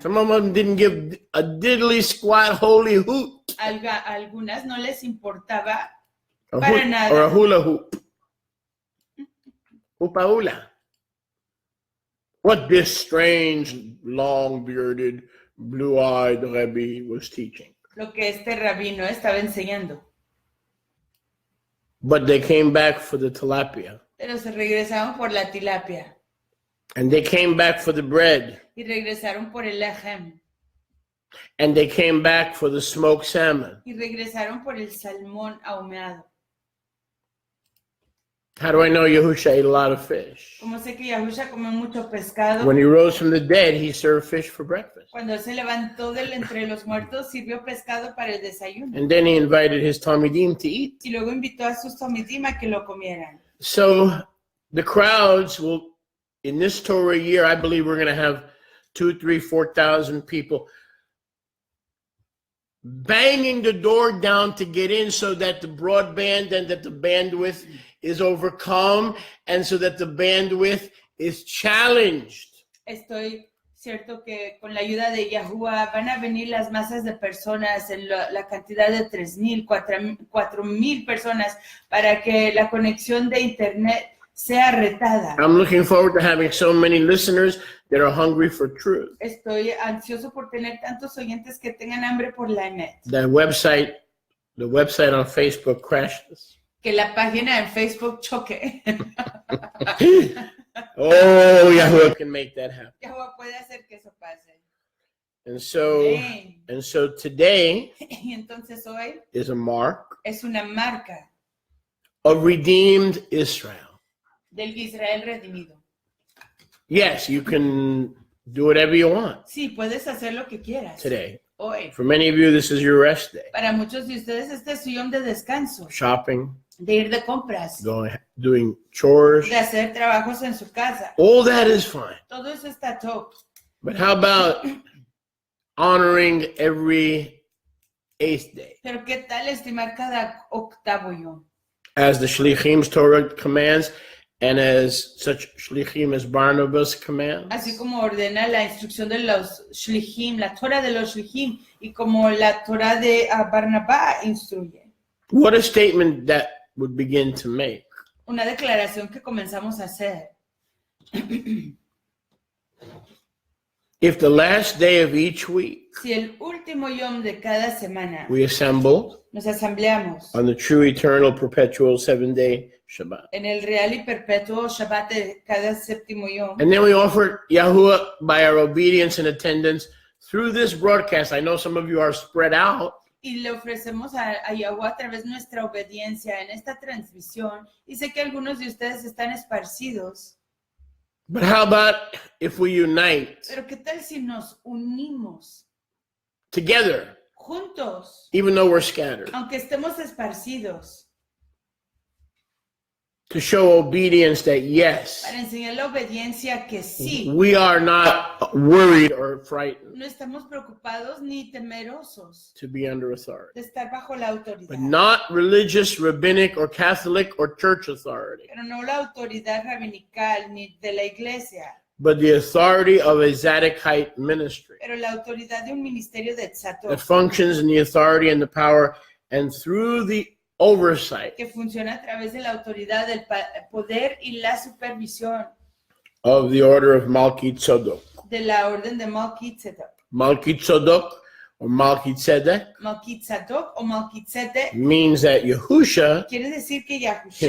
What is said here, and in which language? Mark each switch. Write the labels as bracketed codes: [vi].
[en] Some of them didn't give a diddly squat holy hoot [es] Algunas no les importaba [en] or, [es] para nada. [en] or a hula hoop. Hoopa hula. What this strange, long-bearded, blue-eyed Rebbe was teaching. [es] Lo que este rabino estaba enseñando. [en] But they came back for the tilapia. [es] Pero se regresaron por la tilapia [en] And they came back for the bread. [es] y regresaron por el lajem. [en] And they came back for the smoked salmon. [es] y regresaron por el salmón ahumado. [en] How do I know Yahusha ate a lot of fish? [es] Como sé que Yahusha comió mucho pescado. [en] When he rose from the dead, he served fish for breakfast. [es] Cuando él se levantó entre los muertos, sirvió pescado para el desayuno. [en] And then he invited his Talmidim to eat. [es] Y luego invitó a sus talmidim a que lo comieran. [en] So the crowds will, in this Torah year, I believe we're going to have 2,000, 3,000, 4,000 people banging the door down to get in so that the broadband and that the bandwidth is overcome and so that the bandwidth is challenged. [es] Estoy cierto que con la ayuda de Yahuwah van a venir las masas de personas en la cantidad de 3,000, 4,000 personas para que la conexión de internet sea retada. [en] I'm looking forward to having so many listeners that are hungry for truth. [es] Estoy ansioso por tener tantos oyentes que tengan hambre por la net. [en] The website on Facebook crashes. [es] Que la página en Facebook choque. [en] Oh, Yahweh can make that happen. [es] Yahuwah puede hacer que eso pase. [en] And so [es] Amén. [en] today [es] Y entonces hoy [en] is a mark [es] es una marca [en] of redeemed Israel. [es] del Israel redimido. [en] Yes, you can do whatever you want [es] Sí, puedes hacer lo que quieras. [en] today. [es] Hoy. [en] For many of you, this is your rest day. [es] Para muchos de ustedes este es su yom de descanso, [en] Shopping, [es] de ir de compras, [en] doing chores. [es] de hacer trabajos en su casa. [en] All that is fine. [es] Todo eso está top. [en] But how about honoring every 8th day? [es] Pero ¿qué tal estimar cada octavo yom? [en] As the Shlichim's Torah commands, and as such Shlichim as Barnabas commands. [es] Así como ordena la instrucción de los shlichim, la Torah de los shlichim, y como la Torah de Barnabá instruye. [en] What a statement that would begin to make. [es] Una declaración que comenzamos a hacer. [en] If the last day of each week [es] Si el último yom de cada semana [en] we assemble [es] nos asambleamos [en] on the true, eternal, perpetual 7-day Shabbat, [es] en el real y perpetuo Shabbat de cada séptimo yom, [en] and then we offer Yahuwah by our obedience and attendance through this broadcast. I know some of you are spread out, [es] y le ofrecemos a Yahuwah a través de nuestra obediencia en esta transmisión, y sé que algunos de ustedes están esparcidos, [en] but how about if we unite [es] pero ¿qué tal si nos unimos [en] together, [es] juntos, [en] even though we're scattered, [es] aunque estemos esparcidos, [en] to show obedience that yes, [es] para enseñar la obediencia que sí, [en] we are not worried or frightened [es] no estamos preocupados ni temerosos [en] to be under authority, [es] de estar bajo la autoridad, [en] but not religious, rabbinic, or Catholic or church authority, [es] pero no la autoridad rabinical ni de la iglesia, [en] but the authority of a Zadokite ministry [es] pero la autoridad de un ministerio de [en] that [es] Tzadok, [en] functions in the authority and the power and through the oversight [es] que funciona a través de la autoridad, del poder y la supervisión [en] of the order of Malki Tzedek. [es] de la orden de Malkitzedek. [en] Malki Tzedek or Malki Tzedek [es] Malkitzedek o Malkitzedek [en] means that Yahusha [es] quiere decir que Yahusha,